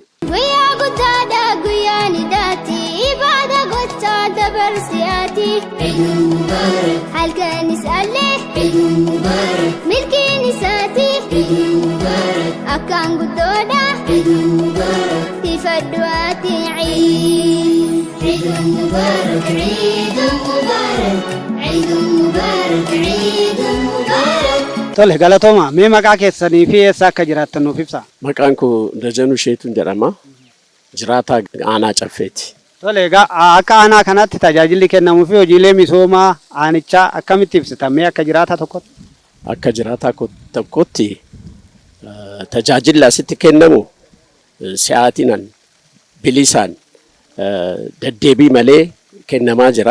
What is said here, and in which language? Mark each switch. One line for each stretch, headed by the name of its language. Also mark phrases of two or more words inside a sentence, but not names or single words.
Oromo: Guyyaa guddaadha guyyaan idaati ibaada gochaa dabarsiyaati. Halkan isaallee milkiin isaati akkaan guddoodha.
Arabic: فدواتي عيد عيد مبارك عيد مبارك عيد مبارك عيد مبارك.
Oromo: Tole galatooma mee maqaa keessanii fi eessa akka jiraattan nuuf ibsaa. Maqaan koo Dajanuu Sheetuun jedhama. Jiraataa aanaa Caffeeti. Tole egaa akka aanaa kanatti tajaajilli kennamuu fi hojiilee misoomaa aanichaa akkamitti ibsitan mee akka jiraataa tokkotti? Akka jiraataa tokkotti tajaajilli asitti kennamu si'aatinaan bilisaan deddeebii malee kennamaa jira.